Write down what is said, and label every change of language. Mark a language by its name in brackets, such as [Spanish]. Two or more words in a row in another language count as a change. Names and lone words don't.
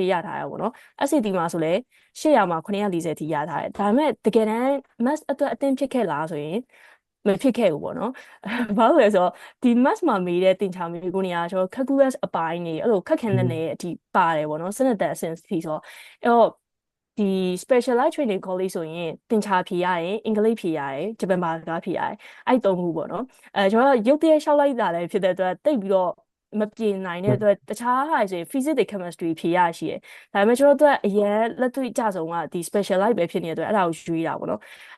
[Burmese] ရထားရပါတော့ SAT မှာဆိုလဲ800မှာ940ထိရထားတယ်ဒါပေမဲ့တကယ်တမ်း math အတွက်အသင်ဖြစ်ခဲ့လားဆိုရင်မဖြစ်ခဲ့ဘူးပေါ့နော်ဘာလို့လဲဆိုတော့ဒီ math မှာမေးတဲ့တင်ချာမေးခွန်းတွေကကျွန်တော် calculus အပိုင်းတွေအဲ့လိုခက်ခဲနေတဲ့အထိပါတယ်ပေါ့နော်စနစ်တက်အဆင့်ထိဆိုအဲ့တော့ဒီ [English] specialized training college [Burmese] ဆိုရင်တင်ချာဖြေရတယ်အင်္ဂလိပ်ဖြေ ရတယ်ဂျပန်ဘာသာဖြေရတယ်အဲ့သုံးခုပေါ့နော်ကျွန်တော်ရုပ်တရက်လျှောက်လိုက်တာလည်းဖြစ်တဲ့အတွက်တိတ်ပြီးတော့မပြင်နိုင်တဲ့အတွက်တခြားဟာဆိုရင် physics တွေ chemistry ဖြေရရှိတယ်။ဒါပေမဲ့ကျွန်တော်တို့အရင်လက်တွေ့ကြဆုံးကဒီ specialize ပဲဖြစ်နေတဲ့အတွက်အဲ့ဒါကိုရွေးတာပေါ့နော်။